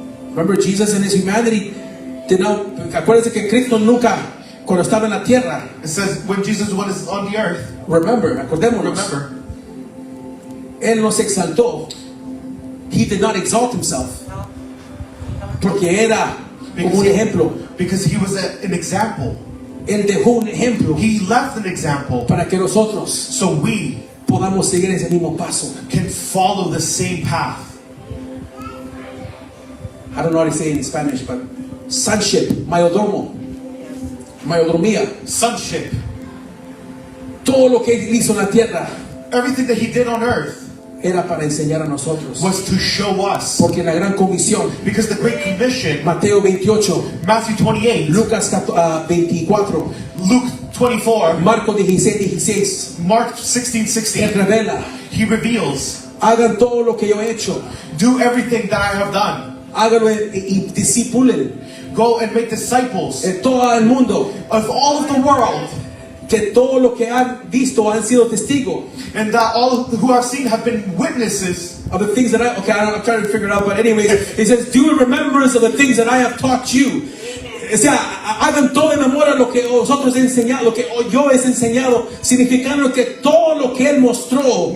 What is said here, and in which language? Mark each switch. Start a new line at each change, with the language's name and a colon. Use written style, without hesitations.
English: Remember, Jesus in his humanity did not.
Spanish: Acuérdense que Cristo nunca, cuando estaba en la tierra,
English: It says when Jesus was on the earth, remember,
Spanish: acordémonos,
English: remember,
Spanish: él no se exaltó.
English: He did not exalt himself. No.
Spanish: Porque era como un ejemplo.
English: because he was an example.
Spanish: Él dejó un ejemplo
English: He left an example
Spanish: para que nosotros
English: so we
Spanish: podamos seguir ese mismo paso.
English: can follow the same path. I don't know how to say it in Spanish, but sonship, mayordomo.
Spanish: mayordomía,
English: sonship,
Spanish: todo lo que Él hizo en la tierra
English: everything that he did on earth
Spanish: era para enseñar a nosotros.
English: was to show us.
Spanish: Porque en la gran comisión,
English: Because the Great Commission,
Spanish: Mateo 28,
English: Matthew 28,
Spanish: Lucas 24,
English: Luke 24,
Spanish: Marcos 16,
English: Mark 16,
Spanish: Él 16, revela,
English: he reveals,
Spanish: hagan todo lo que yo he hecho,
English: do everything that I have done.
Spanish: háganlo y discipulen
English: Go and make disciples
Spanish: en todo el mundo,
English: of all of the world,
Spanish: que todo lo que han visto han sido testigos
English: and that all who have seen have been witnesses of the things that I'm trying to figure it out, but anyways, he says, do in remembrance of the things that I have taught you.
Spanish: O sea, hagan todo en memoria lo que vosotros he enseñado, lo que yo he enseñado, significando que todo lo que Él mostró,